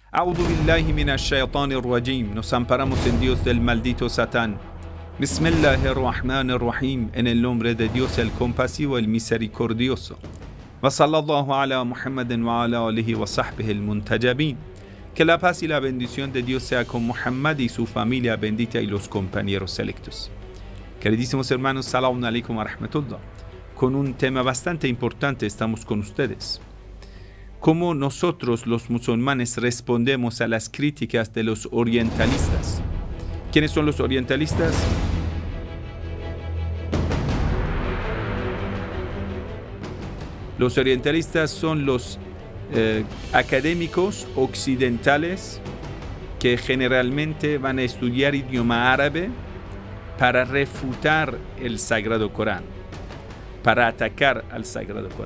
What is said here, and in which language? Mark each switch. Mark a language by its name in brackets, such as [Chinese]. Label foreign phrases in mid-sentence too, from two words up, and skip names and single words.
[Arabic] أعوذ بالله من الشيطان الرجيم. [Spanish] Nos amparamos en Dios del maldito Satán. Bismillahirrahmanirrahim. En el nombre de Dios el compasivo, el misericordioso. [Arabic] وصلى الله على محمد وعلى آله وصحبه المنتجبين. [Spanish] Que la paz y la bendición de Dios sea con Muhammad y su familia bendita y los compañeros selectos. Queridísimos hermanos, [Arabic] سلام عليكم ورحمة الله. [Spanish] Con un tema bastante importante estamos con ustedes. ¿Cómo nosotros los musulmanes respondemos a las críticas de los orientalistas? ¿Quiénes son los orientalistas? Los orientalistas son los académicos occidentales que generalmente van a estudiar idioma árabe para refutar el Sagrado Corán, para atacar al Sagrado Corán.